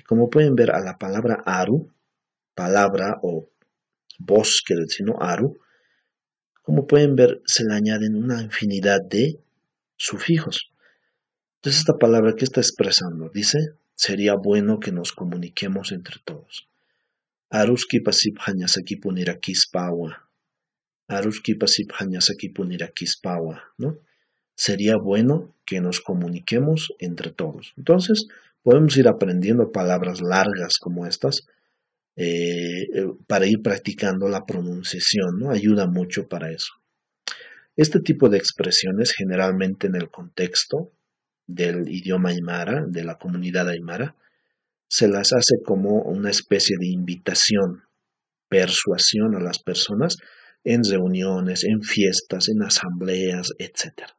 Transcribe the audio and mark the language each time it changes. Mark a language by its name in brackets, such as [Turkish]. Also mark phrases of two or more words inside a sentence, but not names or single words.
[Spanish] Como pueden ver, a la palabra aru, palabra o bosque, sino aru, como pueden ver, se le añaden una infinidad de sufijos. Entonces, esta palabra, ¿qué está expresando? Dice, sería bueno que nos comuniquemos entre todos. [Aymara] Aruski pasip hanyasaki punirakispawa. Aruski pasip hanyasaki punirakispawa, [Spanish] ¿no? Sería bueno que nos comuniquemos entre todos. Entonces, podemos ir aprendiendo palabras largas como estas para ir practicando la pronunciación, ¿no? Ayuda mucho para eso. Este tipo de expresiones, generalmente en el contexto del idioma aymara, de la comunidad aymara, se las hace como una especie de invitación, persuasión a las personas en reuniones, en fiestas, en asambleas, etc.